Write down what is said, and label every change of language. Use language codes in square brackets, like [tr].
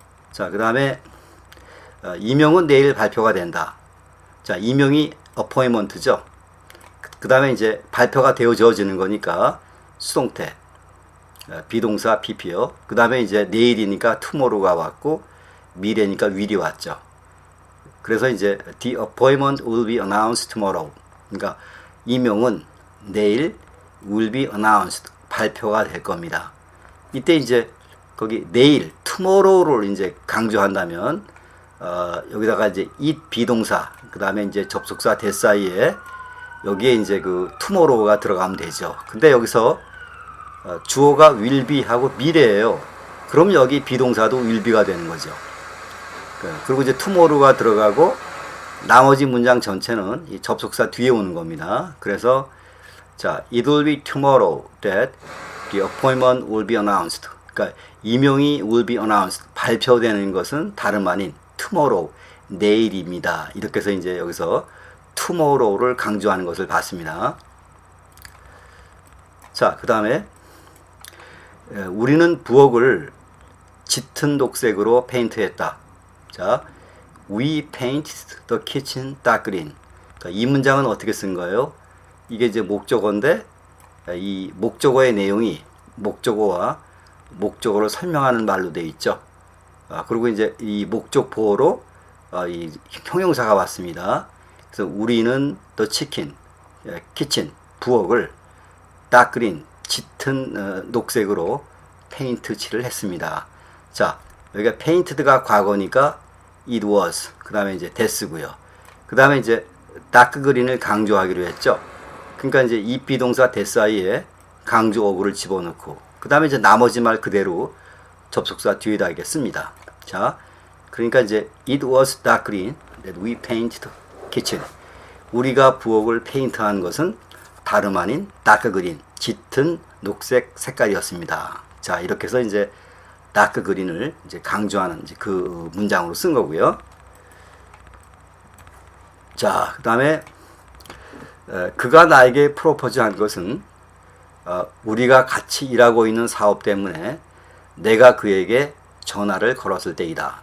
[ko] 자, 그 다음에 임용은 내일 발표가 된다. 자, 임용이 appointment죠. 그 다음에 이제 발표가 되어지는 거니까 수동태, 비동사 pp요. 그 다음에 이제 내일이니까 tomorrow가 왔고 미래니까 will이 왔죠. [en] 그래서 이제 the appointment will be announced tomorrow. [ko] 그러니까 임용은 내일 [en] will be announced [ko] 발표가 될 겁니다. 이때 이제 거기 내일 tomorrow를 이제 강조한다면 여기다가 이제 it 비동사 그 다음에 이제 접속사 that 사이에 여기에 이제 그 tomorrow가 들어가면 되죠. 근데 여기서 주어가 will be 하고 미래예요. 그럼 여기 비동사도 [en] will be [ko] 가 되는 거죠. 그리고 이제 tomorrow가 들어가고 나머지 문장 전체는 이 접속사 뒤에 오는 겁니다. [en] 그래서 자, it will be tomorrow that the appointment will be announced. [ko] 그러니까 임용이 [en] will be announced [ko] 발표되는 것은 다름 아닌 tomorrow 내일입니다. 이렇게 해서 이제 여기서 tomorrow를 강조하는 것을 봤습니다. 자, 그 다음에 우리는 부엌을 짙은 녹색으로 페인트했다. [en] 자, we painted the kitchen dark green. [ko] 그러니까 이 문장은 어떻게 쓴 거예요? 이게 이제 목적어인데 이 목적어의 내용이 목적어와 목적어를 설명하는 말로 되어 있죠. 그리고 이제 이 목적 보어로 이 형용사가 왔습니다. 그래서 우리는 [en] the chicken, kitchen, [ko] 부엌을 [en] dark green, [ko] 짙은 녹색으로 페인트 칠을 했습니다. 자, 여기가 painted가 과거니까 it was, 그 다음에 이제 that고요. 그 다음에 이제 dark green을 강조하기로 했죠. 그러니까 이제 이 비동사 that 사이에 강조 어구를 집어넣고 그 다음에 이제 나머지 말 그대로 접속사 뒤에다 씁니다. [en] 자, 그러니까 이제 it was dark green that we painted kitchen. [ko] 우리가 부엌을 페인트한 것은 다름 아닌 [en] dark green, [ko] 짙은 녹색 색깔이었습니다. 자, 이렇게 해서 이제 dark green을 이제 강조하는 이제 그 문장으로 쓴 거고요. 자, 그 다음에 그가 나에게 프로포즈한 것은 우리가 같이 일하고 있는 사업 때문에 내가 그에게 전화를 걸었을 때이다.